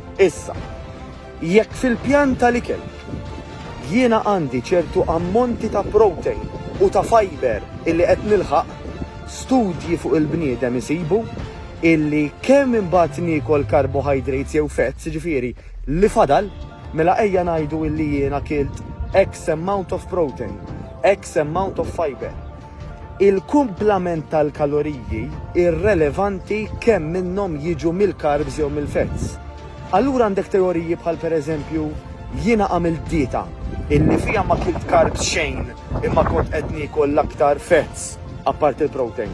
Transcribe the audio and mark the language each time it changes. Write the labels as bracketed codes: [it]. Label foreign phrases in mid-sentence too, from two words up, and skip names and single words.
[mt] Issa, jekk fil-pjan tal-ikel jiena għandi ċertu ammonti ta' protein u ta' fiber illi qed nilħaq, studji fuq il-bniedem isibu illi kemm imbagħad niekol carbohydrates jew fats, ġifieri li fadal, mela ejja ngħidu illi jiena kilt [en] X amount of protein, X amount of fiber. [mt] Il-kumplament tal-kaloriji irrelevanti kemm minnhom jiġu mill-carbs jew mill-fats. Allura għandek teoriji bħal pereżempju jiena għamilt dieta illi fiha ma kilt carbs xejn imma kont qed niekol l-aktar fats apart il-protein.